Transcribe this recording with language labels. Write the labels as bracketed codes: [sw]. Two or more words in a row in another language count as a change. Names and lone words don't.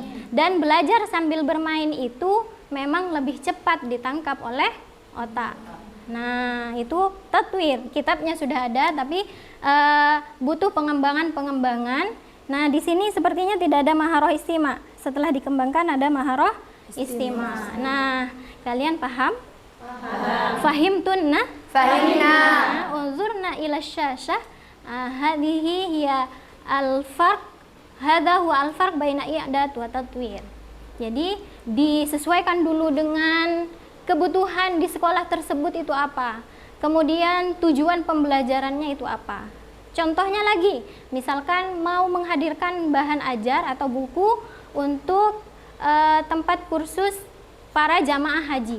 [id] Dan belajar sambil bermain itu memang lebih cepat ditangkap oleh otak. Nah, itu tatwir. Kitabnya sudah ada tapi butuh pengembangan-pengembangan. Nah, di sini sepertinya tidak ada [ar] مهارة الاستماع. [id] Setelah dikembangkan ada [ar] مهارة الاستماع. [id] Nah, kalian paham? [ar] فهمتن? فهمنا. انظرن إلى الشاشة. هذه هي الفرق. هذا هو الفرق بين إعداد وتطوير. [id] Jadi, disesuaikan dulu dengan kebutuhan di sekolah tersebut itu apa. Kemudian tujuan pembelajarannya itu apa. Contohnya lagi, misalkan mau menghadirkan bahan ajar atau buku untuk tempat kursus para jamaah haji.